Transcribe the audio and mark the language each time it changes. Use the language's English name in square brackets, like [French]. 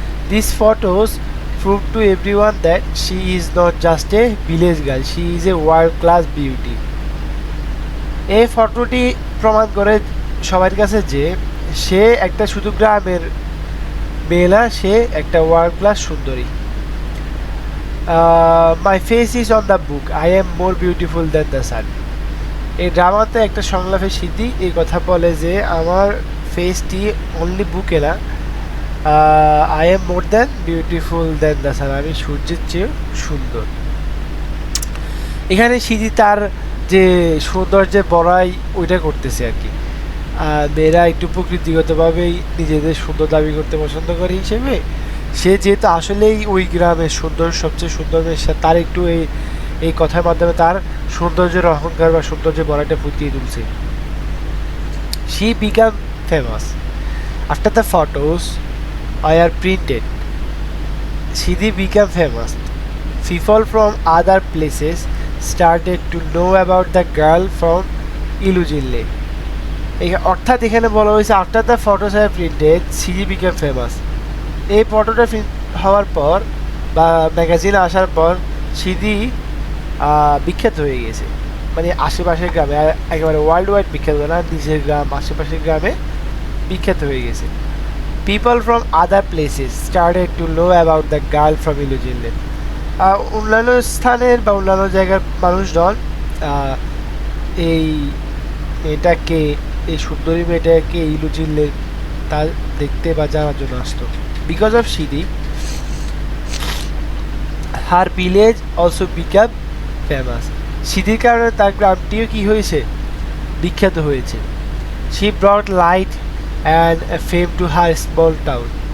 [English] These photos prove to everyone that she is not just a village girl, she is a world class beauty. [Bangla] এই ফটোটি প্রমাণ করে সবার কাছে যে সে একটা শুধু গ্রামের মেয়ে না, সে একটা ওয়ার্ল্ড ক্লাস সুন্দরী। [English] My face is on the book, I am more beautiful than the sun. [Bangla] এই ড্রামাতে একটা সংলাপের স্মৃতি এই কথা বলে যে আমার ফেসটি অনলি বুকে না, [English] I am more than beautiful than the sun, [Bangla] আমি সূর্যের চেয়ে সুন্দর। এখানে সিদি তার যে সৌন্দর্যের বড়াই ওইটা করতেছে আর কি। মেয়েরা একটু প্রকৃতিগতভাবেই নিজেদের সুন্দর দাবি করতে পছন্দ করে হিসেবে সে যেহেতু আসলেই ওই গ্রামের সবচেয়ে সুন্দর মেয়ে, তার একটু এই কথার মাধ্যমে তার সৌন্দর্যের অহংকার বা সৌন্দর্যের বড়াইটা ফুটিয়ে তুলছে। [English] She became famous after the photos are printed. Sidi became famous. People from other places started to know about the girl from Ilujinle. [Bangla] অর্থাৎ এখানে বলা হয়েছে [English] After the photos are printed Sidi became famous. [Bangla] এই ফটোটা প্রিন্ট হওয়ার পর বা ম্যাগাজিনে আসার পর সিদি বিখ্যাত হয়ে গেছে, মানে আশেপাশের গ্রামে, একেবারে ওয়ার্ল্ড ওয়াইড বিখ্যাত না, নিজের গ্রাম আশেপাশের গ্রামে বিখ্যাত হয়ে গেছে। [English] People from other places started to know about the girl from Ilujinle. [Bangla] অন্যান্য স্থানের বা অন্যান্য জায়গার মানুষজন এই মেয়েটাকে, এই সুন্দরী মেয়েটাকে ইলুজিনলে তা দেখতে বা জানার জন্য আসতো। [English] Because of Sidi her village also became famous. [Bangla] সিদির কারণে তার গ্রামটিও কি হয়েছে, বিখ্যাত হয়েছে। [English] She brought light and a fame to her small town.